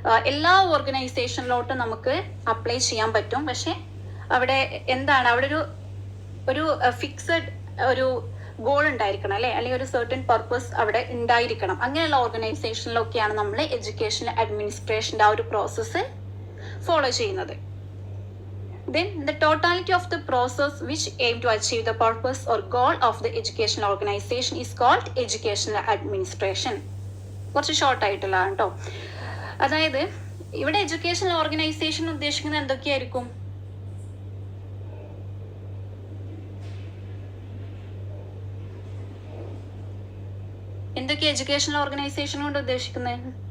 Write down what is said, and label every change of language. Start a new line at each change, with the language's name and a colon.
Malayalam: എല്ലാ ഓർഗനൈസേഷനിലോട്ടും നമുക്ക് അപ്ലൈ ചെയ്യാൻ പറ്റും. പക്ഷെ അവിടെ എന്താണ്, അവിടെ ഒരു ഫിക്സഡ് ഒരു ഗോൾ ഉണ്ടായിരിക്കണം അല്ലെ, അല്ലെങ്കിൽ ഒരു സർട്ടൻ പർപ്പസ് അവിടെ ഉണ്ടായിരിക്കണം. അങ്ങനെയുള്ള ഓർഗനൈസേഷനിലൊക്കെയാണ് നമ്മൾ എഡ്യൂക്കേഷൻ അഡ്മിനിസ്ട്രേഷൻ്റെ ആ ഒരു പ്രോസസ്സ് ഫോളോ ചെയ്യുന്നത്.
English: Then the totality of the process which aim to achieve the purpose or goal of the educational organization is called educational administration.
Malayalam: കുറച്ച് ഷോർട്ട് ആയിട്ടുള്ള കേട്ടോ. അതായത് ഇവിടെ എഡ്യൂക്കേഷണൽ ഓർഗനൈസേഷൻ ഉദ്ദേശിക്കുന്നത് എന്തൊക്കെയായിരിക്കും? എന്തൊക്കെയാ എഡ്യൂക്കേഷണൽ ഓർഗനൈസേഷൻ കൊണ്ട് ഉദ്ദേശിക്കുന്നത്?